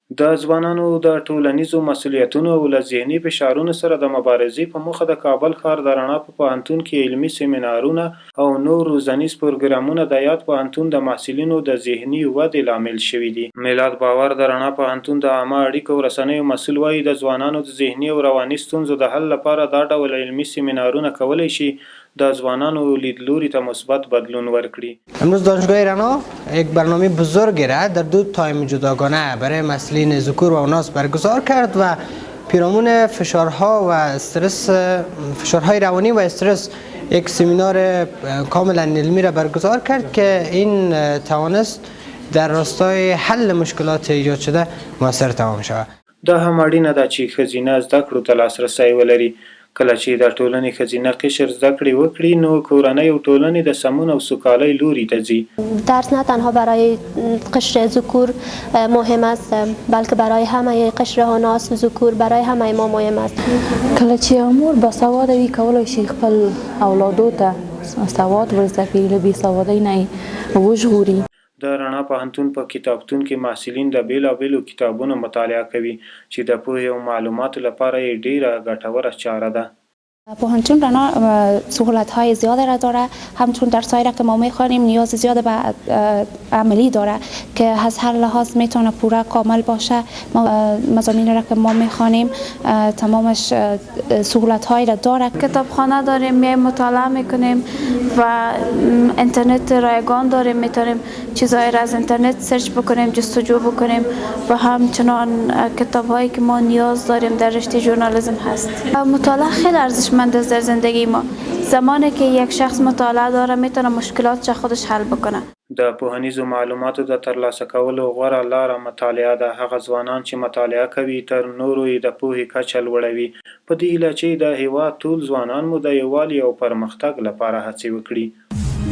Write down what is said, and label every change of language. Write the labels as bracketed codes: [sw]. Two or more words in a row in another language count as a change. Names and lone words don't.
[ps] د ځوانانو د ټولنیزو مسؤلیتونو او له ذهني فشارونو سره د مبارزې په موخه د کابل ښار د رڼا په پوهنتون کې علمي سیمینارونه او نور روزنیز پروګرامونه د یاد پوهنتون د محصلینو د ذهني ودې لامل شوي دي. میلاد باور د رڼا پوهنتون د عامه اړیکو او رسنیو مسؤل وایي د ځوانانو د ذهني او رواني ستونزو د حل لپاره دا ډول علمي سیمینارونه کولی شي د ځوانانو لیدلوري ته مثبت بدلون ورکړي. [fa] امروز دانشگاه رنا یک برنامه بزرگی را در 2 تایم جداگانه برای مسئولین ذکور و اناث برگزار کرد و پیرامون فشارها و استرس، فشارهای روانی و استرس، یک سمینار کاملا علمی را برگزار کرد که این توانست در راستای حل مشکلات ایجاد شده موثر تمام شود. [ps] دا هم اړینه ده چې ښځینه زده کړو ته لاسرسی ولري. کله چې د ټولنې ښځینه قشر زده کړې وکړي نو کورنۍ او ټولنې د سمون او سوکالۍ لوري ته ځي. [fa] درس نه تنها برای قشر ذکور مهم است بلکه برای همه قشر اناث و ذکور، برای همه ما مهم است. [ps] کله چې امور باسواد وي کولی شي خپل اولادو ته سواد ورزده کړي، له بېسوادۍ نه یې وژغوري. د رڼا پوهنتون په کتابتون کې محصلین د بیلابیلو کتابونو مطالعه کوي چې د پوهې او معلوماتو لپاره یې ډیره ګټوره چاره ده. [fa] پوهنتون رنا سهولت‌های زیادی را داره، همچون درسایی را که ما می‌خوانیم نیاز زیاد به عملی داره که از هر لحاظ میتونه پوره کامل باشه. مضامین را که ما می‌خوانیم تمامش سهولت‌هایی را داره. کتابخانه داریم، میایم مطالعه میکنیم و اینترنت رایگان داریم، میتونیم چیزایی را از اینترنت سرچ بکنیم، جستجو بکنیم و همچنان کتاب‌هایی که ما نیاز داریم در رشته ژورنالیسم هست. مطالعه خیلی ارزشمند است در زندگی ما. زمانی که یک شخص مطالعه داره میتونه مشکلات خودش حل بکنه. [ps] د پوهنیزو معلوماتو د ترلاسه کولو غوره لاره مطالعه ده. هغه ځوانان چې مطالعه کوي تر نورو یې د پوهې کچه لوړوي. په دې هیله چې د هیواد ټول ځوانان مو د یووالي او پرمختګ لپاره هڅې وکړي.